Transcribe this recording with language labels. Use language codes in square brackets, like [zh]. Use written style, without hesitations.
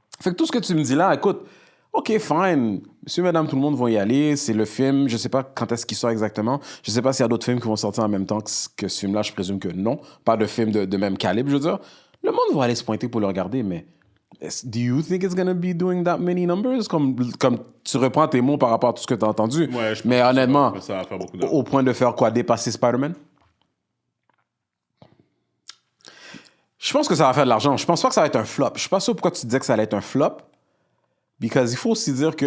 [fr] Fait que tout ce que tu me dis là, écoute, OK, fine. Monsieur, madame, tout le monde vont y aller. C'est le film. Je sais pas quand est-ce qu'il sort exactement. Je sais pas s'il y a d'autres films qui vont sortir en même temps que ce film-là. Je présume que non. Pas de film de même calibre, je veux dire. Le monde va aller se pointer pour le regarder, mais [en] Do you think it's gonna be doing that many numbers? [fr] Comme tu reprends tes mots par rapport à tout ce que tu as entendu. Ouais, je pense mais que honnêtement, ça va faire beaucoup d'argent. au point de faire quoi? Dépasser Spider-Man? Je pense que ça va faire de l'argent. Je pense pas que ça va être un flop. Je suis pas sûr pourquoi tu disais que ça allait être un flop. Because il faut aussi dire que...